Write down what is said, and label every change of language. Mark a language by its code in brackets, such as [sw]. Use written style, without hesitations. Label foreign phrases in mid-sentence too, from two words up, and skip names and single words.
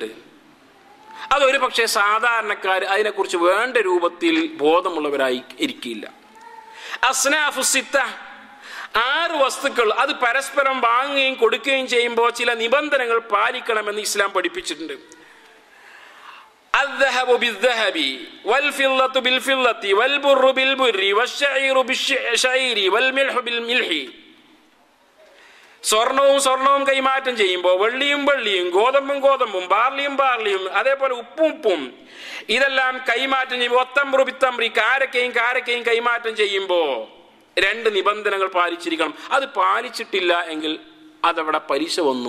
[ml] അതൊരു പക്ഷേ സാധാരണക്കാർ അതിനെക്കുറിച്ച് വേണ്ട രൂപത്തിൽ ബോധമുള്ളവരായി ഇരിക്കില്ല. [ar] أصناف ستة, [ml] 6 വസ്തുക്കൾ, അത് പരസ്പരം വാങ്ങുകയും കൊടുക്കുകയും ചെയ്യുമ്പോൾ ചില നിബന്ധനകൾ പാലിക്കണമെന്ന് ഇസ്ലാം പഠിപ്പിച്ചിട്ടുണ്ട്. [ar] الذهب بالذهب والفضة بالفضة والبر بالبر والشعير بالشعير والملح بالملح. [ml] സ്വർണവും കൈമാറ്റം ചെയ്യുമ്പോൾ വെള്ളിയും, ഗോതമ്പും, ബാർലിയും, അതേപോലെ ഉപ്പും ഇതെല്ലാം കൈമാറ്റം ചെയ്യുമ്പോൾ ഒത്തംബ്രു പിത്തംബ്രി, കാരക്കയും കൈമാറ്റം ചെയ്യുമ്പോൾ 2 നിബന്ധനകൾ പാലിച്ചിരിക്കണം. അത് പാലിച്ചിട്ടില്ല എങ്കിൽ അതവിടെ പലിശ വന്നു.